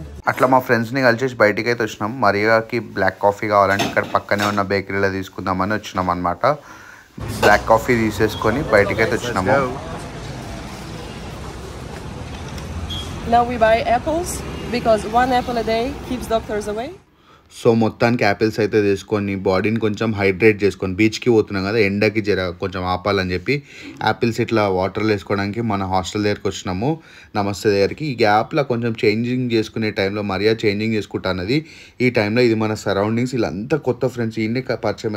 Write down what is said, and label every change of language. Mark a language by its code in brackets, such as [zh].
[te] అట్లా మా ఫ్రెండ్స్ని కలిసేసి బయటికి అయితే వచ్చినాం. మరియాకి బ్లాక్ కాఫీ కావాలంటే ఇక్కడ పక్కనే ఉన్న బేకరీలో తీసుకుందామని వచ్చినాం అనమాట. బ్లాక్ కాఫీ తీసేసుకొని బయటికి అయితే వచ్చినాము. [en] Now we buy apples because 1 apple a day keeps doctors away. [te] So మొత్తానికి యాపిల్స్ అయితే తీసుకొని బాడీని కొంచెం హైడ్రేట్ చేసుకొని, బీచ్కి పోతున్నాం కదా, ఎండకి కొంచెం ఆపాలని చెప్పి యాపిల్స్ ఇట్లా వాటర్లో వేసుకోవడానికి మన హాస్టల్ దగ్గరికి వచ్చినాము, నమస్తే దగ్గరికి. ఈ గ్యాప్లో కొంచెం చేంజింగ్ చేసుకునే టైంలో మరియా చేంజింగ్ చేసుకుంటానది. ఈ టైంలో ఇది మన సరౌండింగ్స్, వీళ్ళంతా కొత్త ఫ్రెండ్స్, ఈయనే పరిచయం.